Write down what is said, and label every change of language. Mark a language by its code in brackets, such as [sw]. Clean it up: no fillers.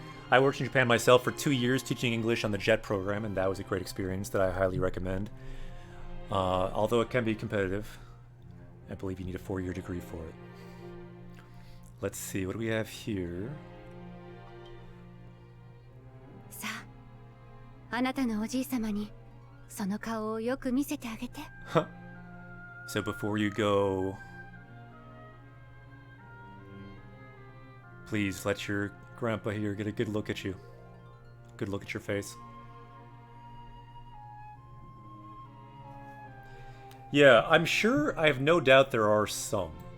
[en] I worked in Japan myself for 2 years teaching English on the JET program, and that was a great experience that I highly recommend. Although it can be competitive, I believe you need a 4-year degree for it. Let's see, what do we have here? [ja] さあ、あなたのおじいさまにその顔をよく見せてあげて。 [en] So before you go, please let your grandpa here get a good look at you. Good look at your face. Yeah, I'm sure, I have no doubt there are some.